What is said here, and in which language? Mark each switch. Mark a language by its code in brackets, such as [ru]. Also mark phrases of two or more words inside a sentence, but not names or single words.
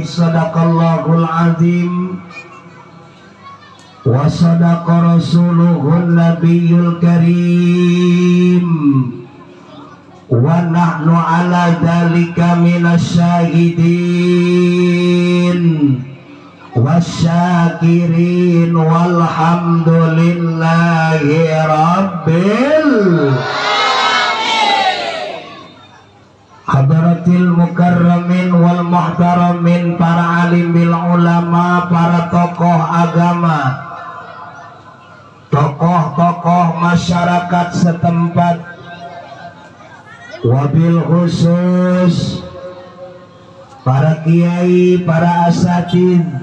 [ar] صدق الله العظيم وصدق رسوله النبي الكريم ونحن على ذلك من الشاهدين والشاكرين والحمد لله رب حضرات المكرمين والمحترمين, para عالم بالعلماء, [id] para tokoh agama, tokoh-tokoh masyarakat setempat, [ar] وبالخصوص [id] para kiai, para asatid,